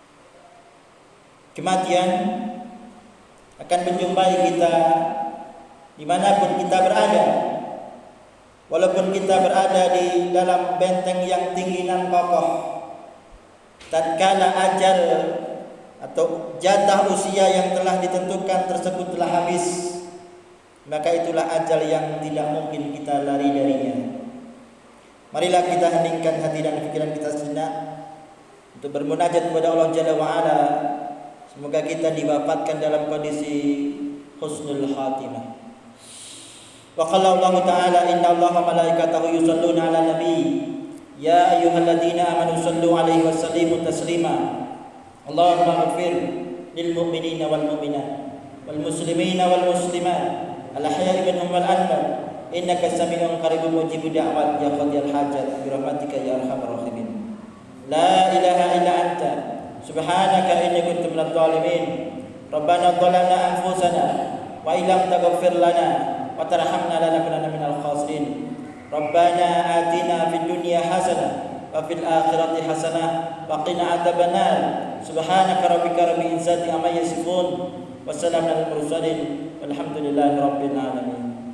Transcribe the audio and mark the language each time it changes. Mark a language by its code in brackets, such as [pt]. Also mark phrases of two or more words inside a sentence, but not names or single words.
[id] Kematian akan menjumpai kita di dimanapun kita berada, walaupun kita berada di dalam benteng yang tinggi dan kokoh, tatkala ajal atau jatah usia yang telah ditentukan tersebut telah habis, maka itulah ajal yang tidak mungkin kita lari darinya. Marilah kita heningkan hati dan pikiran kita sejenak untuk bermunajat kepada Allah [ar] جل وعلا. [id] Semoga kita diwafatkan dalam kondisi [ar] حسن الخاتمة. وقال الله تعالى إن الله وملائكته يصلون على النبي يا أيها الذين آمنوا صلوا عليه وسلموا تسليما. اللهم اغفر للمؤمنين والمؤمنات والمسلمين والمسلمات الأحياء منهم والأموات إنك سميع قريب مجيب الدعوات يا قاضي الحاجات برحمتك يا أرحم الراحمين. لا إله إلا أنت سبحانك إني كنت من الظالمين. ربنا ظلمنا أنفسنا وإن لم تغفر لنا وترحمنا لنكونن من الخاسرين. ربنا آتنا في الدنيا حسنة وفي الآخرة حسنة وقنا عذاب النار. سبحانك ربك رب العزة عما يصفون وسلام على المرسلين والحمد لله رب العالمين.